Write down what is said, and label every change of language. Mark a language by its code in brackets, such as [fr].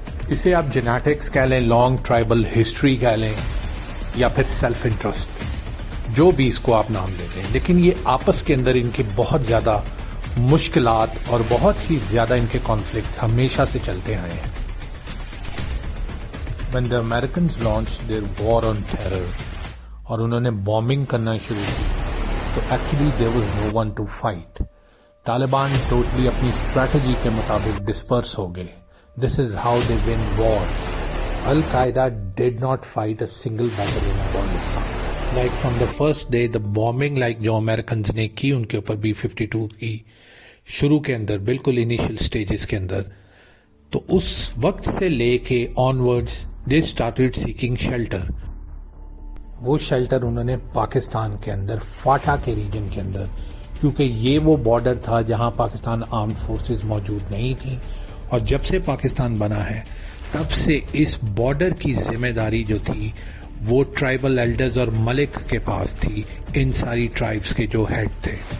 [hi] इसे आप जेनेटिक्स कह लें, लॉन्ग ट्राइबल हिस्ट्री कह लें, या फिर सेल्फ इंटरेस्ट, जो भी इसको आप नाम ले लें, लेकिन ये आपस के अंदर इनके बहुत ज्यादा मुश्किलात और बहुत ही ज्यादा इनके कॉन्फ्लिक्ट हमेशा से चलते आए हैं. [en] When the Americans launched their war on terror [hi] और उन्होंने बॉम्बिंग करना शुरू की, तो actually [en] there was no one to fight. [hi] Taliban totally अपनी स्ट्रैटेजी के मुताबिक डिस्पर्स हो गए. [en] This is how they win war. Al-Qaeda did not fight a single battle in Afghanistan. Like from the first day, the bombing like [hi] जो Americans ने की उनके ऊपर B-52 की शुरू के अंदर, बिल्कुल इनिशियल स्टेजेस के अंदर, तो उस वक्त से लेके onwards [en] They started seeking shelter. [hi] वो शेल्टर उन्होंने पाकिस्तान के अंदर, फाटा के रीजन के अंदर, क्योंकि ये वो बॉर्डर था जहां पाकिस्तान आर्म्ड फोर्सेस मौजूद नहीं थी, और जब से पाकिस्तान बना है तब से इस बॉर्डर की जिम्मेदारी जो थी वो ट्राइबल एल्डर्स और मलिक के पास थी, इन सारी ट्राइब्स के जो हेड थे.